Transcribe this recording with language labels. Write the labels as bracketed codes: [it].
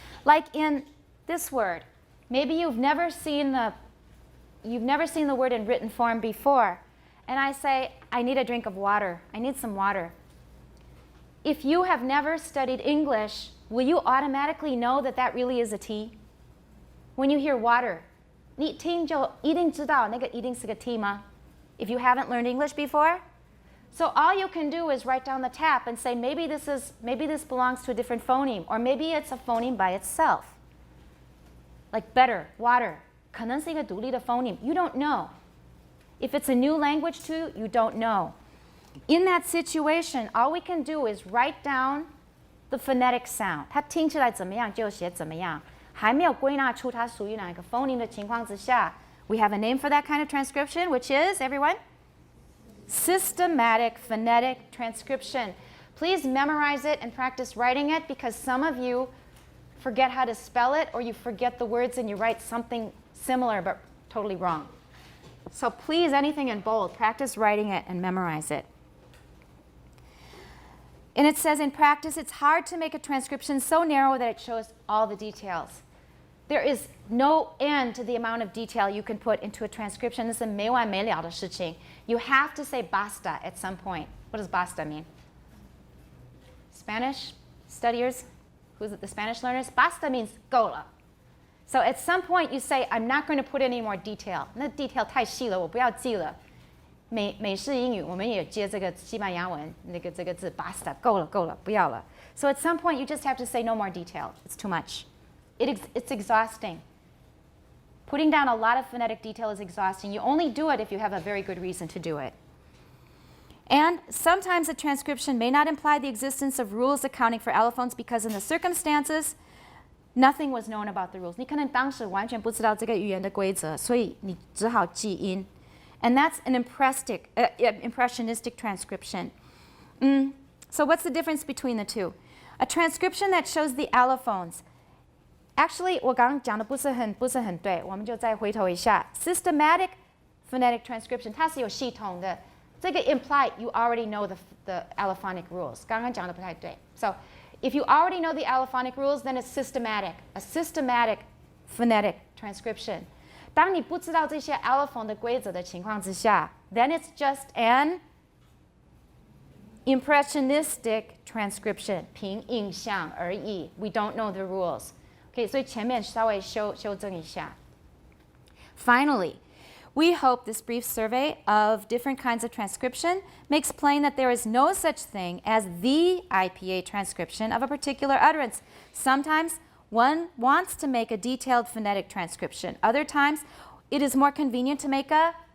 [en] Like in this word, maybe you've never seen the word in written form before, and I say, I need a drink of water. I need some water. If you have never studied English, will you automatically know that that really is a T? When you hear water, [zh] 你听就一定知道那个一定是个 T 吗? [en] If you haven't learned English before? So all you can do is write down the tap and say maybe this belongs to a different phoneme, or maybe it's a phoneme by itself. Like better, water, [zh] 可能是一个独立的 [en] phoneme. You don't know. If it's a new language to you, you don't know. In that situation, all we can do is write down the phonetic sound. [zh] 它听起来怎么样就写怎么样。还没有归纳出它属于哪个 phoneme 的情况之下 [en] we have a name for that kind of transcription, which is, everyone? Systematic phonetic transcription. Please memorize it and practice writing it, because some of you forget how to spell it, or you forget the words and you write something similar but totally wrong. So please, anything in bold, practice writing it and memorize it. And it says, in practice, it's hard to make a transcription so narrow that it shows all the details. There is no end to the amount of detail you can put into a transcription. This is [zh] 没完没了的事情. [en] You have to say basta at some point. What does basta mean? Spanish studiers? Who's it, the Spanish learners? Basta means 够了. So at some point you say, I'm not going to put any more detail. [zh] 那 detail 太细了，我不要记了。美式英语我们也接这个西班牙文这个字 basta 够了不要了。 [en] So at some point you just have to say no more detail. It's too much. It's exhausting. Putting down a lot of phonetic detail is exhausting. You only do it if you have a very good reason to do it. And sometimes a transcription may not imply the existence of rules accounting for allophones because in the circumstances nothing was known about the rules. [zh] 你可能当时完全不知道这个语言的规则，所以你只好记音。 [en] And that's an impressionistic transcription. So what's the difference between the two? A transcription that shows the allophones. [zh] Actually, 我刚刚讲的不是很对，我们就再回头一下。 [en] Systematic phonetic transcription, [zh] 它是有系统的。这个 [en] imply you already know the allophonic rules. [zh] 刚刚讲的不太对。 [en] So if you already know the allophonic rules, then it's systematic, a systematic phonetic transcription. [zh] 当你不知道这些 allophone 的规则的情况之下 [en] then it's just an impressionistic transcription, [zh] 凭印象而已. [en] We don't know the rules. [zh] Okay, 所以前面稍微修正一下. [en] Finally, we hope this brief survey of different kinds of transcription makes plain that there is no such thing as the IPA transcription of a particular utterance. Sometimes one wants to make a detailed phonetic transcription. Other times, it is more convenient to make a...